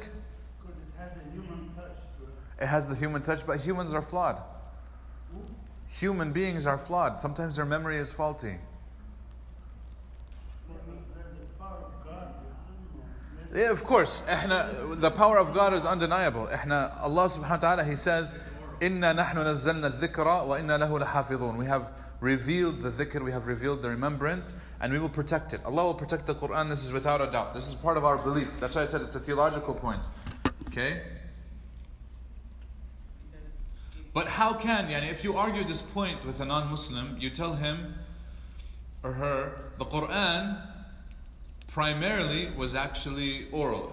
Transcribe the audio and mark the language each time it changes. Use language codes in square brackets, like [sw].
[en] Because it has a human touch to it. It has the human touch, but humans are flawed. Human beings are flawed. Sometimes their memory is faulty. Yeah, of course. The power of God is undeniable. Allah subhanahu wa ta'ala, He says, [ar] إِنَّا نَحْنُ نَزَّلْنَا الذِّكْرَ وَإِنَّا لَهُ لَحَافِظُونَ. [en] We have revealed the dhikr, we have revealed the remembrance, and we will protect it. Allah will protect the Quran, this is without a doubt. This is part of our belief. That's why I said it's a theological point. Okay? But how can, if you argue this point with a non-Muslim, you tell him or her, the Quran primarily was actually oral.